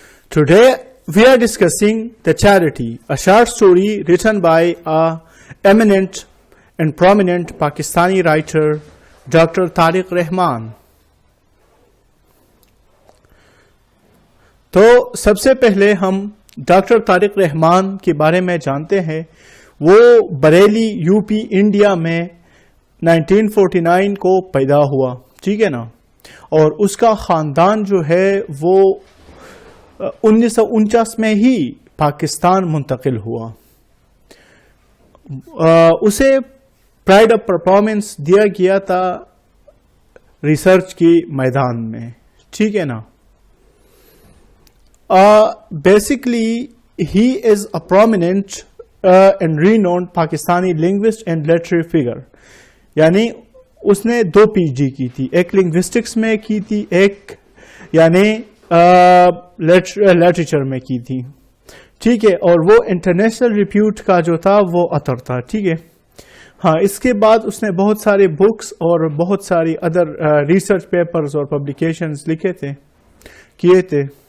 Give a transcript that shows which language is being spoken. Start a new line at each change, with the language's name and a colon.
English: Today we are discussing The Charity, a short story written by a eminent and prominent Pakistani writer, Dr. Tariq Rahman.
Urdu: تو سب سے پہلے ہم doctor Tariq رحمان کے بارے میں جانتے ہیں. وہ بریلی یو پی انڈیا میں 1949 کو پیدا ہوا, ٹھیک ہے نا, اور اس کا خاندان جو ہے وہ 1949 میں ہی پاکستان منتقل ہوا. اسے پرائڈ آف پرفارمنس دیا گیا تھا ریسرچ کے میدان میں, ٹھیک ہے نا.
English: Basically, he is a prominent and renowned Pakistani linguist and literary figure.
Urdu: یعنی اس نے 2 PhD کی تھی, ایک لنگوسٹکس میں کی تھی, ایک یعنی لٹریچر میں کی تھی, ٹھیک ہے, اور وہ انٹرنیشنل ریپیوٹ کا جو تھا وہ اتھر تھا, ٹھیک ہے. ہاں, اس کے بعد اس نے بہت سارے بکس اور بہت ساری ادر ریسرچ پیپرز اور پبلیکیشنز لکھے تھے, کیے تھے.